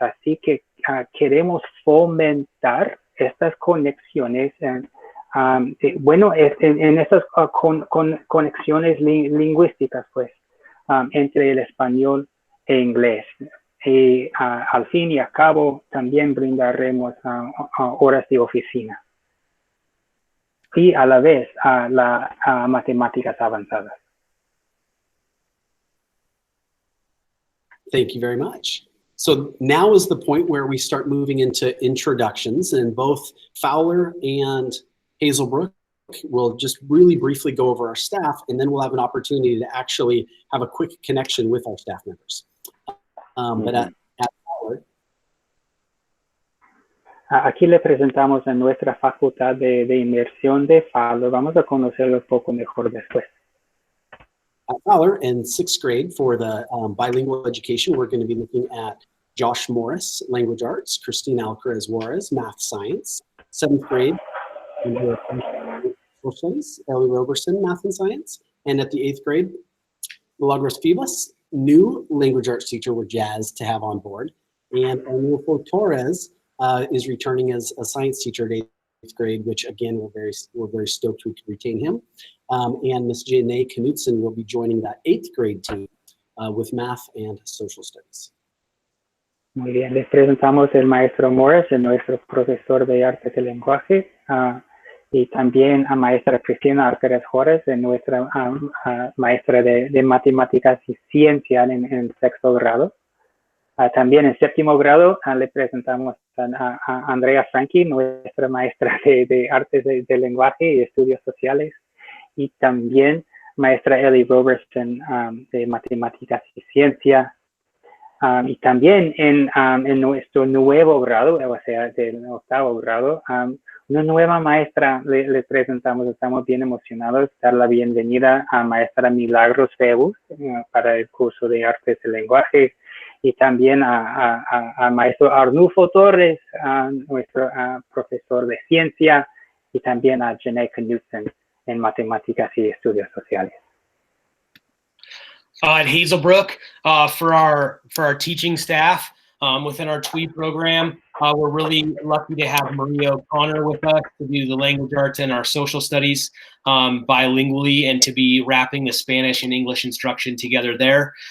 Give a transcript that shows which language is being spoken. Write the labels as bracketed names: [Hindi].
[Spanish] Así que queremos fomentar estas conexiones en estas conexiones lingüísticas, pues, entre el español e inglés. Y al fin y al cabo, también brindaremos horas de oficina. Y a la vez matemáticas avanzadas. [English] Thank you very much. So now is the point where we start moving into introductions, and both Fowler and Hazelbrook will just really briefly go over our staff, and then we'll have an opportunity to actually have a quick connection with our staff members. But at Fowler, [Spanish] aquí le presentamos a nuestra facultad de inmersión de Fowler. Vamos a conocerlo un poco mejor después. [English] At Fowler, in 6th grade for the bilingual education, we're going to be looking at Josh Morris, language arts, Christine Alcaraz Juarez, math science. 7th grade, social studies, Ellie Roberson, math and science. And at the 8th grade, Milagros Fibas, new language arts teacher we're jazzed to have on board. And Arnulfo Torres is returning as a science teacher at 8th grade, which again, we're very stoked we could retain him. And Ms. Janae Knutson will be joining that 8th grade team with math and social studies. [Spanish] Muy bien, les presentamos el maestro Morris, nuestro profesor de artes del lenguaje, y también a maestra Cristina Arqueres Juárez, nuestra maestra de matemáticas y ciencia en sexto grado. También en séptimo grado le presentamos a Andrea Franchi, nuestra maestra de artes del lenguaje y estudios sociales, y también maestra Ellie Robertson de matemáticas y ciencia. Y también en nuestro nuevo grado, o sea, del octavo grado, una nueva maestra le presentamos. Estamos bien emocionados de dar la bienvenida a maestra Milagros Febus para el curso de artes del lenguaje, y también a maestro Arnulfo Torres, nuestro profesor de ciencia, y también a Janae Knudsen en matemáticas y estudios sociales. [English] At Hazelbrook, for our teaching staff within our TWI program, we're really lucky to have Maria O'Connor with us to do the language arts and our social studies bilingually, and to be wrapping the Spanish and English instruction together there.